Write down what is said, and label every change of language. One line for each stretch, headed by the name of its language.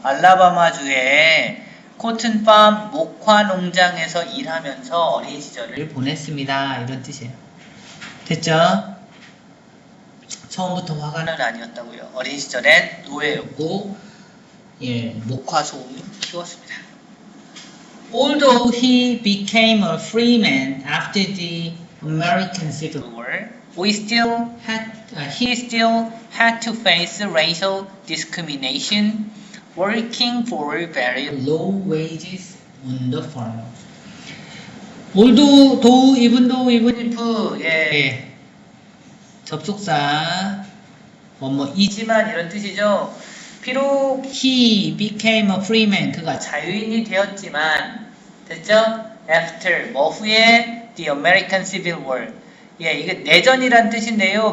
Korean: 알라바마주의 코튼 farm 목화 농장에서 일하면서 어린 시절을 보냈습니다. 이런 뜻이에요. 됐죠? 처음부터 화가는 아니었다고요. 어린 시절엔 노예였고, 예, 목화 소를 키웠습니다.
English: Although he became a free man after the American Civil War, he still had to face racial discrimination, working for very low wages on the farm.
Korean: Although, even if, 예, 접속사, 이지만 이런 뜻이죠. 비록
English: he became a free man
Korean: 그가 자유인이 되었지만 됐죠? after 뭐 후에 the American Civil War 예 이게 내전이란 뜻인데요.